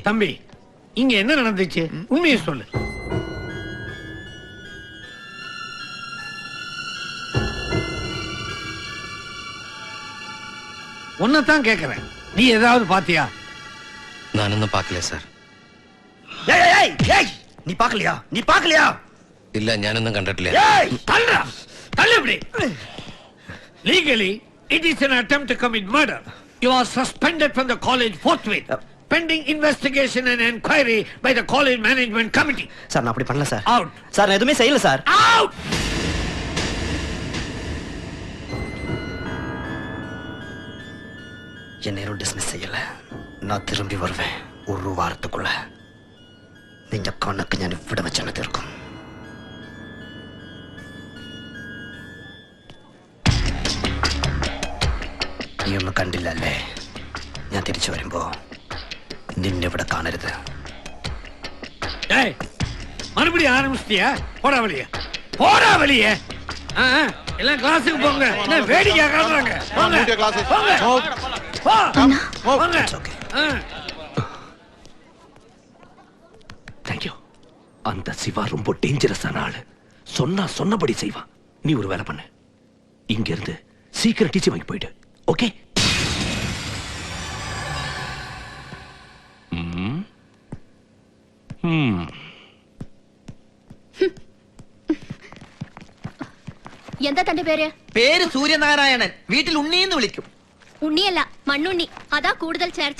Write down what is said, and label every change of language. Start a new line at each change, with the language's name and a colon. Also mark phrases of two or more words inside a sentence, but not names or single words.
Tamil: தம்பி, இங்க என்ன நடந்துச்சு? உண்மையை சொல்லு. உன்னதான் கேக்குறேன். நீ ஏதாவது பாத்தியா? நான் இன்னும் பார்க்கல சார். ஏய் ஏய் ஏய், நீ பார்க்கலையா? நீ பார்க்கலையா? இல்ல,
Malayalam: ഞാനൊന്നും കണ്ടിട്ടില്ല.
Tamil: ஏய், தள்ளுடா, தள்ளு இப்படி.
English: Legally, it is an attempt to commit murder. You are suspended from the college forthwith, pending investigation and inquiry by the college management committee.
Tamil: சார் நான் அப்படி பண்ணல சார்.
English: Out.
Tamil: சார் நான் எதுவுமே செய்யல சார்.
English: Out.
Tamil: என்ன யாரும் டிஸ்மிஸ் செய்யல. நான் திரும்பி வருவேன் ஒரு வாரத்துக்குள்ள.
Malayalam: നിന്റെ കണ്ണൊക്കെ ഞാൻ ഇവിടെ വെച്ചാണ് തീർക്കും. നീ ഒന്നും കണ്ടില്ലല്ലേ? ഞാൻ തിരിച്ചു വരുമ്പോ നിന്നെ ഇവിടെ കാണരുത്.
Tamil: ஏய், மறுபடியும் ஆரம்பிச்சிட்டியா? போடா வெளியே, போடா வெளியே. எல்லாம் கிளாஸுக்கு போங்க. என்ன வேடிக்கை காட்டுறாங்க? போங்க, போங்க, போங்க. தேங்க்யூ. அந்த சிவா ரொம்ப டேஞ்சரஸான ஆளு. சொன்னா சொன்னபடி செய்வான். நீ ஒரு வேலை பண்ணு. இங்க இருந்து சீக்கிரம் டீச்சி வாங்கி போயிடு. ஓகே?
Malayalam: എന്താ തന്റെ പേര്? പേര് സൂര്യനാരായണൻ. വീട്ടിൽ ഉണ്ണീന്ന് വിളിക്കും. ഉണ്ണിയല്ല, മണ്ണുണ്ണി. അതാ കൂടുതൽ ചേർച്ച.